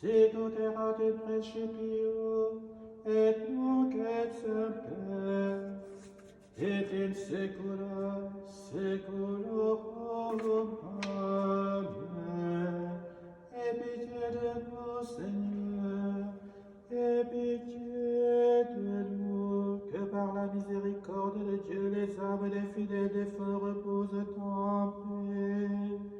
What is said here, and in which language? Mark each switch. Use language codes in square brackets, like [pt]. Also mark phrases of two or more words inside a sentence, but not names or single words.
[la] sicut erat in principio, et nunc et semper, et in saecula saeculorum. Amen. [fr] Aie pitié de nous, Seigneur, aie pitié de nous, que par la miséricorde de Dieu les âmes des fidèles défunts reposent en paix.